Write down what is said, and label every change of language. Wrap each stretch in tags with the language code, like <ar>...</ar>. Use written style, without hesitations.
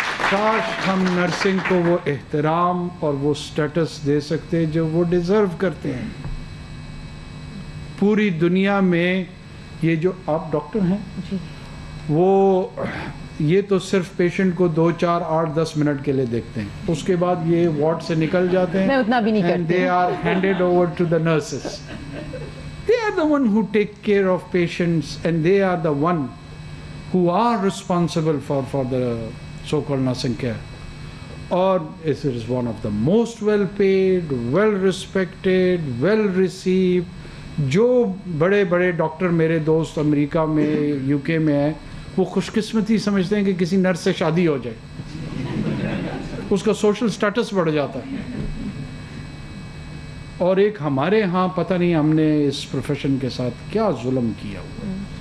<ur>کاش ہم نرسنگ کو وہ احترام اور وہ سٹیٹس دے سکتے جو وہ ڈیزرو کرتے ہیں. پوری دنیا میں یہ جو آپ ڈاکٹر ہیں جی, وہ یہ تو صرف پیشنٹ کو 2, 4, 8, 10 منٹ کے لیے دیکھتے ہیں, اس کے بعد یہ وارڈ سے نکل جاتے ہیں. میں اتنا بھی نہیں کرتی.</ur> <en>And they are handed over to the nurses. They are the one who take care of patients, and they are the one who are responsible for the so-called nursing care. Or it is one of the most well paid, well respected, well received.</en> <ur>جو بڑے بڑے doctor میرے دوست امریکہ میں, you کے میں ہیں, وہ خوش قسمتی سمجھتے ہیں کہ کسی نرس سے شادی ہو جائے, اس کا سوشل سٹیٹس بڑھ جاتا ہے. اور ایک ہمارے ہاں پتہ نہیں ہم نے اس پروفیشن کے ساتھ کیا ظلم کیا ہوا.</ur>